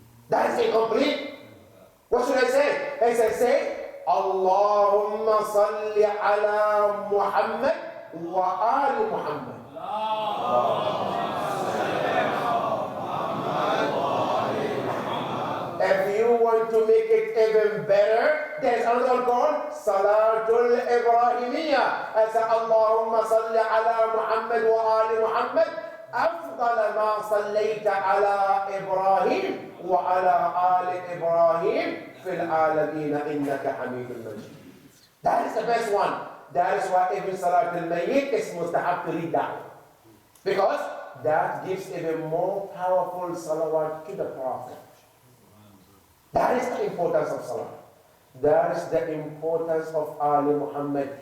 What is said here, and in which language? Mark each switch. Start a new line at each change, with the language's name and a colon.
English: That is incomplete. What should I say? I say,
Arabic: Allahumma salli ala Muhammad wa ali Muhammad.
English: If you want to make it even better, there's another one called Salatul Ibrahimiyya. I say,
Arabic: Allahumma salli ala Muhammad wa ali Muhammad. أفضل ما صليت على إبراهيم وعلى آل إبراهيم في العالمين إنك حميد مجيد.
English: That is the best one. That is why even Salat al-Mayyit is mustahab to read that. Because that gives even more powerful salawat to the Prophet. That is the importance of salat. That is the importance of Ali Muhammad.